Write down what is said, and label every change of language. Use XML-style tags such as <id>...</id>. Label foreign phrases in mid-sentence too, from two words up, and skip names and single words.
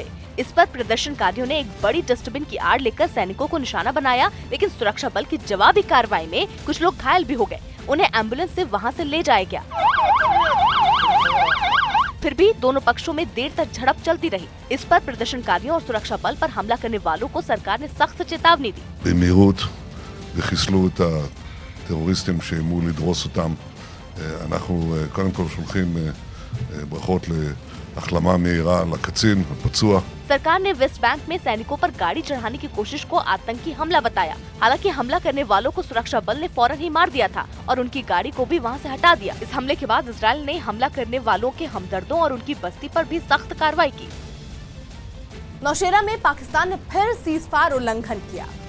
<hi>इस पर प्रदर्शनकारियों ने एक बड़ी डस्टबिन की आड़ लेकर सैनिकों को निशाना बनाया, लेकिन सुरक्षा बल की जवाबी कार्रवाई में कुछ लोग घायल भी हो गए। उन्हें एम्बुलेंस से वहां से ले जाया गया। फिर भी दोनों पक्षों में देर तक झड़प चलती रही। इस पर प्रदर्शनकारियों और सुरक्षा बल पर हमला करने वालों को सरकार ने सख्त चेतावनी दी।</hi> <he>וחיסלו את הטרוריסטים שאיימו לדרוס אותם. אנחנו קודם כל שולחים ברכות להחלמה מהירה לקצין הפצוע.</he> <hi>सरकार ने वेस्ट बैंक में सैनिकों पर गाड़ी चढ़ाने की कोशिश को आतंकी हमला बताया। हालांकि हमला करने वालों को सुरक्षा बल ने फौरन ही मार दिया था और उनकी गाड़ी को भी वहां से हटा दिया। इस हमले के बाद इजराइल ने हमला करने वालों के हमदर्दों और उनकी बस्ती पर भी सख्त कार्रवाई की। नौशेरा में पाकिस्तान ने फिर सीजफायर उल्लंघन किया।</hi>